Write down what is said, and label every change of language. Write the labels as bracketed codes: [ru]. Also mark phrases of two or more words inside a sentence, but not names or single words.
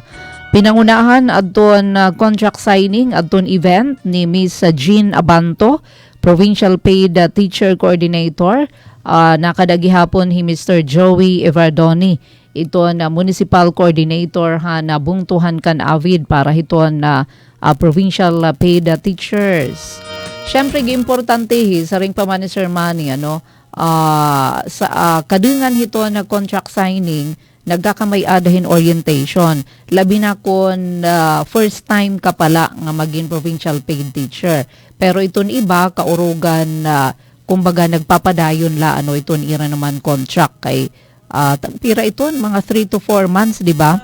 [war] Pinangunahan adton [en] contract signing [war] adton event ni Miss Jean Abanto, Provincial Paid Teacher Coordinator. Nakadagihapon hi Mr. Joey Evardoni, iton Municipal Coordinator ha nabungtuhan kan avid para hiton Provincial Paid Teachers. Siyempre importante sa ring pa man ni Sir Manny sa kadungan hito na [en] contract signing [war] nagkakamay adahin orientation labi na kon [en] first time [war] ka pala nga maging [en] provincial paid teacher, [war] pero iton iba kaurugan kumbaga nagpapadayon la iton ira naman contract kay pira iton mga [en] 3 to 4 months, [war] di ba?